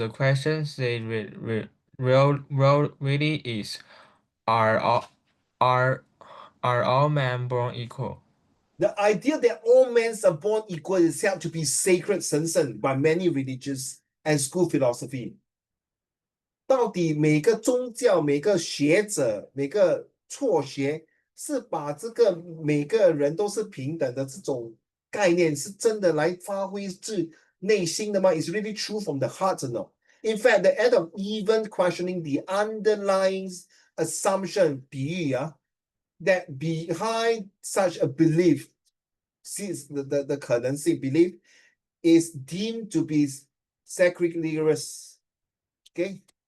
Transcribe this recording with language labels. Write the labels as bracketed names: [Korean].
[English] The questions they really is are all are are all men born equal? The idea that all men are born equal is held to be sacred, [Chinese] 神圣 [English] by many religious and school philosophy. [Chinese] 到底每个宗教、每个学者、每个辍学是把这个每个人都是平等的这种概念是真的来发挥自内心的吗？ [English] It's really true from the heart or no? In fact, the act of even questioning the underlying assumption [Chinese] 比喻 [English] that behind such a belief, since the [Chinese] 可能性 [English] belief is deemed to be sacrilegious. Okay.